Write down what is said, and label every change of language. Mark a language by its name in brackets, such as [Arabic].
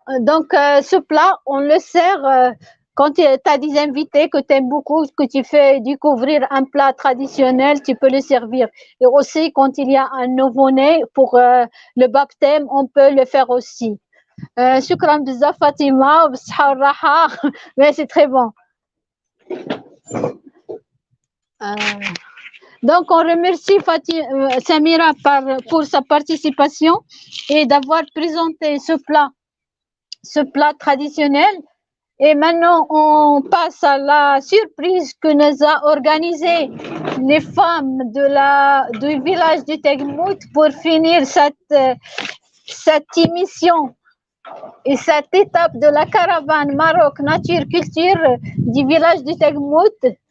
[French] Donc ce plat on le sert quand tu as des invités que tu aimes beaucoup, que tu fais découvrir un plat traditionnel, tu peux le servir. Et aussi quand il y a un nouveau-né pour le baptême, on peut le faire aussi. [Arabic] شكرا بزاف فاطمة بالصحة والراحة. [French] Mais c'est très bon. Donc on remercie Samira pour sa participation et d'avoir présenté ce plat traditionnel. Et maintenant on passe à la surprise que nous a organisée les femmes du village de Tegmout pour finir cette émission et cette étape de la caravane Maroc Nature Culture du village de Tegmout.